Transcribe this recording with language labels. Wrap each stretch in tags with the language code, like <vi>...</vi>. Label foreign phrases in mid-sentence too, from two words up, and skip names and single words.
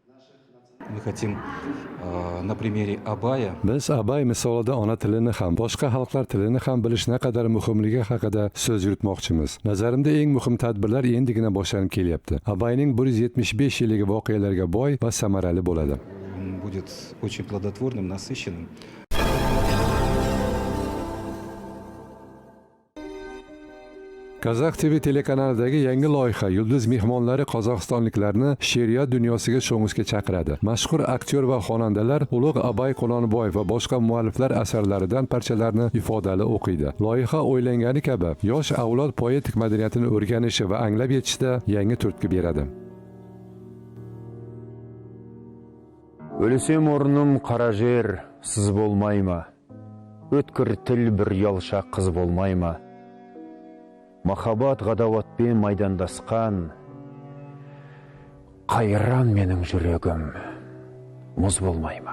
<uz>Biz Abay misolida ona tilini ham, boshqa xalqlar tilini ham bilish naqadar muhimligi haqida so'z yuritmoqchimiz. Nazarimda eng muhim tadbirlar endigina boshlanib kelyapti. Abayning 175 yilligi voqealarga boy va samarali bo'ladi.</uz> <ru>Будет очень плодотворным, насыщенным.</ru> <uz>Kazakh TV telekanalidagi yangi loyiha yulduz mehmonlari qozog'istonliklarni she'riyat dunyosiga sho'ng'ishga chaqiradi. Mashhur aktyor va xonandalar Ulug' Abay Qulonboyev va boshqa mualliflar asarlaridan parchalarni ifodali o'qiydi. Loyiha o'ylangani kabi yosh avlod poetik madaniyatini o'rganishi va anglab yetishda yangi turtki beradi.</uz> <kk>Өлсем орным қара жер, сыз болмай ма? Өткір тіл бір ұялша қыз болмай ма? Махаббат ғадауатпен майдандасқан, қайран менің жүрегім, мұз болмай ма?</kk>